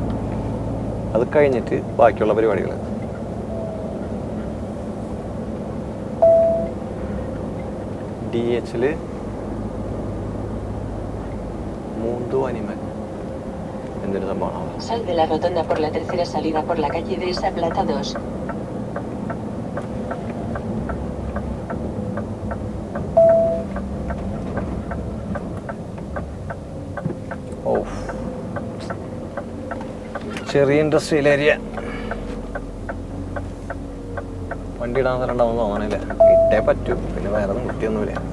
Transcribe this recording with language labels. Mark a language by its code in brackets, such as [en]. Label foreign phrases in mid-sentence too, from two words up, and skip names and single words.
[ml] അത് കഴിഞ്ഞിട്ട് ബാക്കിയുള്ള പരിപാടികൾ. DHL Mundo Animal. എന്തൊരു സംഭവമാണ്. [es] Sal de la rotonda por la tercera salida por la calle de esa Plata 2. [ml] ചെറിയ [en] industrial area. [ml] വണ്ടി ഇടാൻ സ്ഥലം ഉണ്ടാവുമെന്ന് തോന്നണില്ല. ഇട്ടേ പറ്റൂ, പിന്നെ വേറെ ഒന്നും കുട്ടിയൊന്നുമില്ല.